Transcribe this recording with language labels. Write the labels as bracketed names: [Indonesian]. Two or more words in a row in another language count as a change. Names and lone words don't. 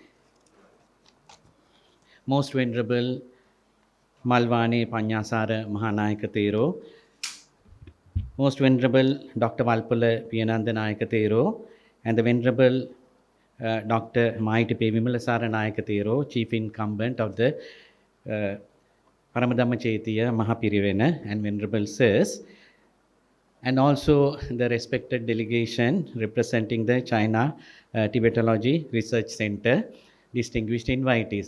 [English] Most Venerable Malwane Panyasara Mahanayaka Thero, Most Venerable Dr. Valpala Piyananda Nayaka Thero, and the Venerable Dr. Maitipe Vimalasara Nayaka Thero, Chief Incumbent of the Paramadhamma Chaitya Mahapirivena, and Venerable Sirs, and also the respected delegation representing the China Tibetology Research Center, distinguished invitees.